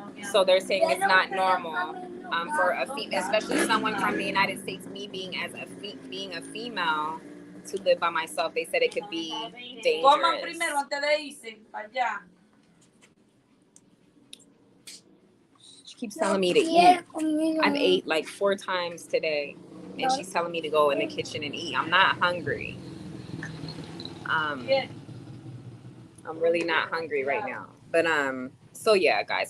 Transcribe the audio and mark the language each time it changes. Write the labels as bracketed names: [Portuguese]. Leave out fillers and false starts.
[English] So they're saying it's not normal for a female, especially someone from the United States, me being being a female, to live by myself. They said it could be [Spanish] Coman [English] dangerous. [Spanish] primero antes de irse para allá. [English] She keeps telling me to eat. I've ate like 4 times today, and she's telling me to go in the kitchen and eat. I'm not hungry. I'm really not hungry right now. But so yeah, guys.